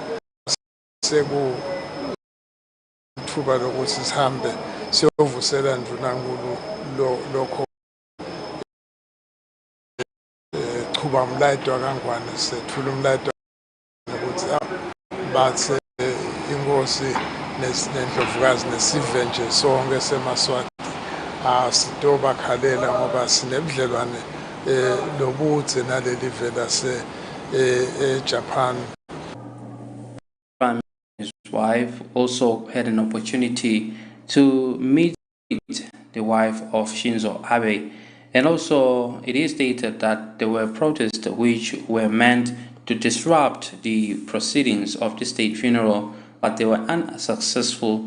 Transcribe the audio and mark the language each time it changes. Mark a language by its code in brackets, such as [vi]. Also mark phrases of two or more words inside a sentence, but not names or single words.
[ss] sekuthuba lokuthi sihambe siyovusela ndlunankulu lokho chuba umlayito kangwane sethula umlayito ukuthi bathe inkosi nendlovukazi nesive nje sonke seMaswati asitoba khalela ngoba sinebudlelwane lobudze naleli vela se eJapan. [en] His wife also had an opportunity to meet the wife of Shinzo Abe, and also it is stated that there were protests which were meant to disrupt the proceedings of the state funeral, but they were unsuccessful.